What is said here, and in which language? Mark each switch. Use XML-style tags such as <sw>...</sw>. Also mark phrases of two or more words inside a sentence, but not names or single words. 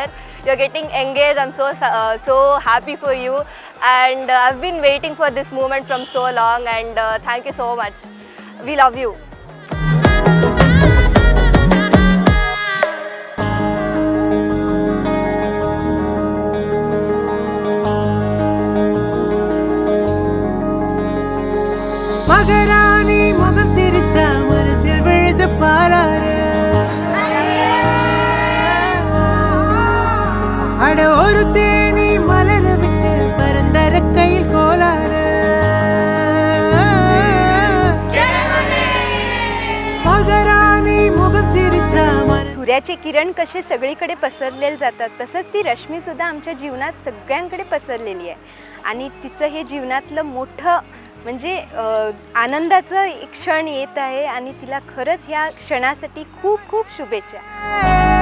<en>You are getting engaged. I'm so happy for you, and I've been waiting for this moment from so long. And thank you so much. We love you.</en> <ta>மகராணி முகம் சிரிச்சா மனசில் விழுது பாராரு அட ஒரு தேனி மலர விட்டு பரந்தர கையில் கோலாறு மகராணி முகம் சிரிச்சா</ta> <mr>सूर्याचे किरण कसे सगळीकडे पसरलेले जातात तसंच ती रश्मीसुद्धा आमच्या जीवनात सगळ्यांकडे पसरलेली आहे आणि तिचं हे जीवनातलं मोठं म्हणजे आनंदाचं एक क्षण येत आहे आणि तिला खरंच ह्या क्षणासाठी खूप खूप शुभेच्छा.</mr>